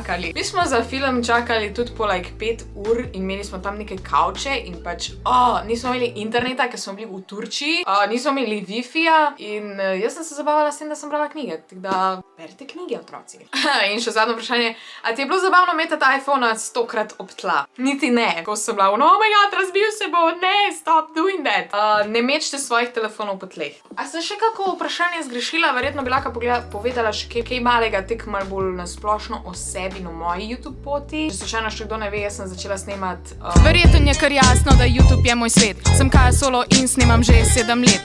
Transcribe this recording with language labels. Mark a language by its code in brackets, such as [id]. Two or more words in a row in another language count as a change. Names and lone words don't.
[sl] Mi smo za film čakali tudi po 5 ur in imeli smo tam neke kavče in pač, nismo imeli interneta, ker smo bili v Turčiji, nismo imeli Wi-Fi-ja in jaz sem se zabavala s tem, da sem brala knjige, tako da berite knjige, otroci. In še zadnje vprašanje, a ti je bilo zabavno metati iPhone-a 100-krat ob tla? Niti ne, ko sem bila, [en] oh my god, [sl] razbil se bo, ne, [en] stop doing that. [sl] Ne mečte svojih telefonov po tleh. A sem še kako vprašanje zgrešila, verjetno bi lahko povedala še kaj malega, tek malo bolj nasplošno o sebi na moji YouTube poti. Če slučajno še kdo ne ve, jaz sem začela snemati... Verjetno je kar jasno, da YouTube je moj svet. Sem Kaja Solo in snemam že 7 let.